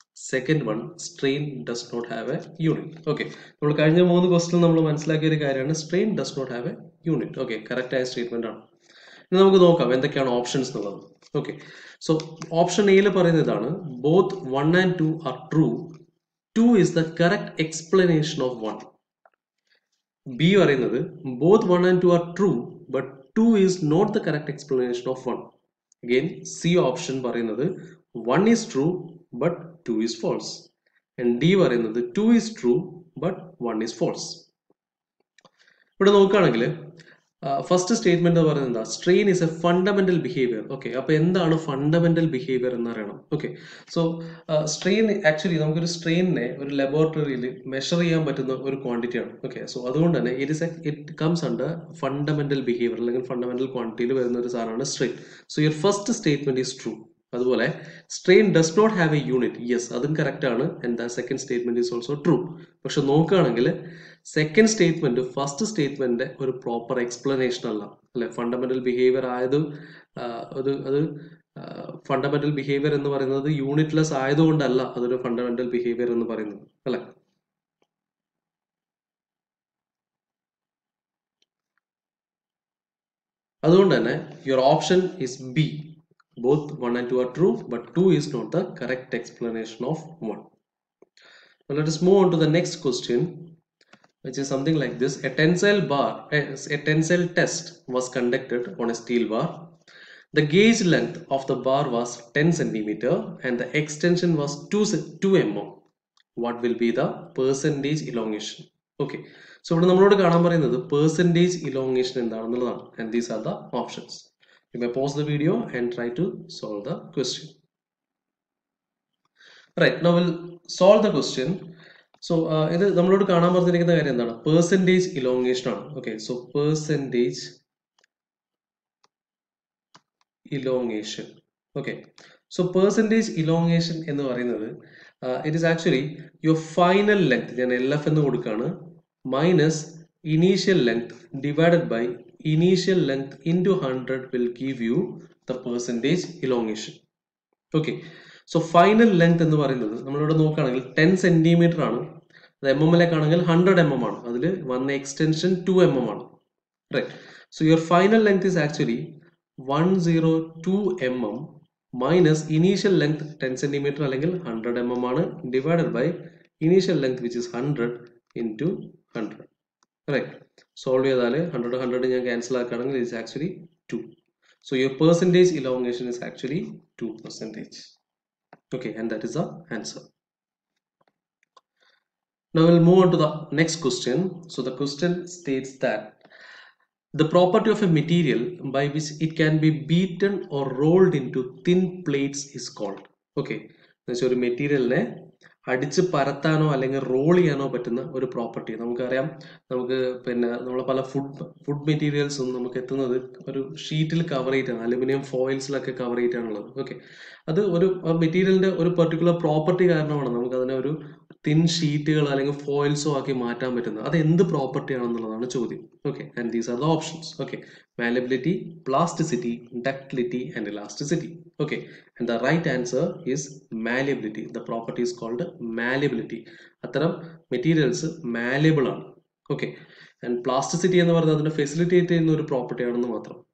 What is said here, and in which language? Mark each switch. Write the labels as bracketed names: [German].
[English] Second one, strain does not have a unit. Okay, [Malayalam] നമ്മൾ കഴിഞ്ഞ 3 question നമ്മൾ മനസ്സിലാക്കിയ ഒരു കാര്യമാണ് [English] Strain does not have a unit. [Malayalam] Okay, correct ആയ സ്റ്റേറ്റ്മെന്റ് ആണ്. ഇനി നമുക്ക് നോക്കാം എന്തൊക്കെയാണ് ഓപ്ഷൻസ് എന്നുള്ളത്. [English] okay, so option എയിൽ [Malayalam] പറയുന്നതാണ് [English] Both 1 and 2 are true. 2 is the correct explanation of 1. B [Malayalam] പറയുന്നത് [English] Both 1 and 2 are true but 2 is not the correct explanation of 1. Again, C option [Malayalam] പറയുന്നത് [English] 1 is true but 2 is false. And D [Malayalam] പറയുന്നത് [English] 2 is true but 1 is false. [Malayalam] ഇവിടെ നോക്കുകയാണെങ്കിൽ [English] First statement പറയുന്നത് എന്താ? Strain is a fundamental behaviour. [Malayalam] Okay, അപ്പൊ എന്താണ് fundamental behaviour എന്ന് അറിയണം. ഓക്കെ, സോ സ്ട്രെയിൻ ആക്ച്വലി നമുക്കൊരു സ്ട്രെയിനിനെ ഒരു ലബോറട്ടറിയിൽ മെഷർ ചെയ്യാൻ പറ്റുന്ന ഒരു ക്വാണ്ടിറ്റി ആണ്. ഓക്കെ, സോ അതുകൊണ്ട് തന്നെ [English] it comes under fundamental behaviour [Malayalam] അല്ലെങ്കിൽ ഫണ്ടമെന്റൽ ക്വാണ്ടിറ്റിയിൽ വരുന്ന ഒരു സാധനമാണ് strain. [English] So your first statement is true. [Malayalam] അതുപോലെ [English] strain does not have a unit. [Malayalam] Yes, അതും കറക്റ്റ് ആണ്. [English] And the second statement is also true. [Malayalam] പക്ഷെ നോക്കുകയാണെങ്കിൽ സെക്കൻഡ് സ്റ്റേറ്റ്മെന്റ് ഫസ്റ്റ് സ്റ്റേറ്റ്മെന്റ് ഒരു പ്രോപ്പർ എക്സ്പ്ലനേഷൻ അല്ല അല്ലെ. ഫണ്ടമെന്റൽ ബിഹേവിയർ ആയത് അത് ഫണ്ടമെന്റൽ ബിഹേവിയർ എന്ന് പറയുന്നത് യൂണിറ്റ്ലെസ് ആയതുകൊണ്ടല്ല അതൊരു ഫണ്ടമെന്റൽ ബിഹേവിയർ എന്ന് പറയുന്നത് അല്ലെ. അതുകൊണ്ട് തന്നെ [English] your option is B. Both 1 and 2 are true, but 2 is not the correct explanation of 1. Now let us move on to the next question, which is something like this. A tensile test was conducted on a steel bar. The gauge length of the bar was 10 centimeter and the extension was 2 mm. What will be the percentage elongation? [Malayalam] Okay, so ഇവിടെ നമ്മളോട് കാണാൻ പറയുന്നത് percentage elongation എന്താണെന്നുള്ളതാണ്. [English] And these are the options. You may pause the video and try to solve the question. Right, now we'll solve the question. [Malayalam] So ഇത് നമ്മളോട് കാണാൻ പറഞ്ഞിരിക്കുന്ന കാര്യം എന്താണ്? [English] Percentage elongation ആണ്. Okay, so percentage elongation. Okay, so percentage elongation എന്ന് പറയുന്നത് it is actually your final length, [Malayalam] ഞാൻ LF എന്ന് കൊടുക്കുകയാണ്, [English] minus initial length divided by initial length into 100 will give you the percentage elongation. [Malayalam] Okay, so final length എന്ന് പറയുന്നത് നമ്മളിവിടെ നോക്കുകയാണെങ്കിൽ 10 centimetre ആണ്. അത് mm ലേക്കാണെങ്കിൽ 100 mm ആണ്. അതിൽ വന്ന എക്സ്റ്റൻഷൻ 2 mm ആണ്. [English] Right, so your final length is actually 102 mm minus initial length 10 centimeter [Malayalam] അല്ലെങ്കിൽ 100 mm ആണ്, [English] divided by initial length which is 100 into 100. [Malayalam] Right, solve ചെയ്താൽ 100 ഞാൻ ക്യാൻസൽ ആക്കുകയാണെങ്കിൽ [English] it is actually 2. So your percentage elongation is actually 2%. Okay, and that is the answer. Now we'll move on to the next question. So the question states that the property of a material by which it can be beaten or rolled into thin plates is called. [Malayalam] Okay, ഒരു മെറ്റീരിയലിനെ അടിച്ച് പരത്താനോ അല്ലെങ്കിൽ role ചെയ്യാനോ പറ്റുന്ന ഒരു property. നമുക്കറിയാം, നമുക്ക് പിന്നെ നമ്മൾ പല ഫുഡ് മെറ്റീരിയൽസും നമുക്ക് എത്തുന്നത് ഒരു ഷീറ്റിൽ കവർ ചെയ്തിട്ടാണ്, അലുമിനിയം ഫോയിൽസിലൊക്കെ കവർ ചെയ്തിട്ടാണുള്ളത്. ഓക്കെ, അത് ഒരു മെറ്റീരിയലിന്റെ ഒരു പെർട്ടിക്കുലർ പ്രോപ്പർട്ടി കാരണമാണ് നമുക്ക് അതിനെ ഒരു തിൻ ഷീറ്റുകൾ അല്ലെങ്കിൽ ഫോയിൽസോ ആക്കി മാറ്റാൻ പറ്റുന്നത്. അത് എന്ത് പ്രോപ്പർട്ടി ആണെന്നുള്ളതാണ് ചോദ്യം. [English] Okay, and these are the options. Okay, malleability, plasticity, ductility and elasticity. Okay, and the right answer is malleability. The property is called malleability. [Malayalam] അത്തരം മെറ്റീരിയൽസ് malleable ആണ്. ഓക്കെ, ആൻഡ് പ്ലാസ്റ്റിസിറ്റി എന്ന് പറയുന്നത് അതിനെ ഫെസിലിറ്റേറ്റ് ചെയ്യുന്ന ഒരു property ആണെന്ന് മാത്രം.